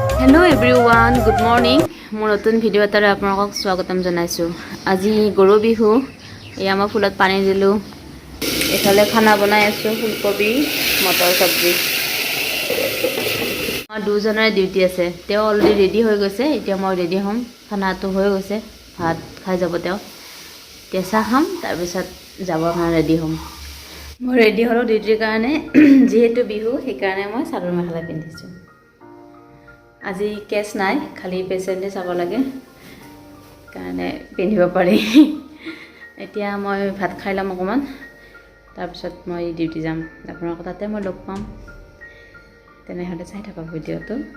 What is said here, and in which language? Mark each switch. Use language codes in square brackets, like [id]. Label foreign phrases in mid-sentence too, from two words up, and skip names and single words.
[en] hello everyone good morning [as] মোৰ নতুন ভিডিঅ' এটাৰে আপোনালোকক স্বাগতম জনাইছো আজি গৰু বিহু এয়া মই ফুলত পানী দিলো এফালে খানা বনাই আছো ফুলকবি মটৰ সবজি আমাৰ দুজনৰ ডিউটি আছে তেও [en] already ready [as] হৈ গৈছে এতিয়া মই ৰেডি হ'ম খানাটো হৈ গৈছে ভাত খাই যাব তেও তেসা খাম তাৰ পিছত যাব কাৰণে ৰেডি হ'ম মই ৰেডি হলো ডিউটিৰ কাৰণে যেহেতু বিহু সেই কাৰণে মই চাদৰ মেখেলা পিন্ধিছো আজি কেছ নাই খালি পেচেণ্টে চাব লাগে কাৰণে পিন্ধিব পাৰি এতিয়া মই ভাত খাই লম অকমান তাৰ পিছত মই ডিউটি যাম আপোনালোকৰ তাতে মই লগ পাম তেনেহলে চাই থাকক ভিডিওটো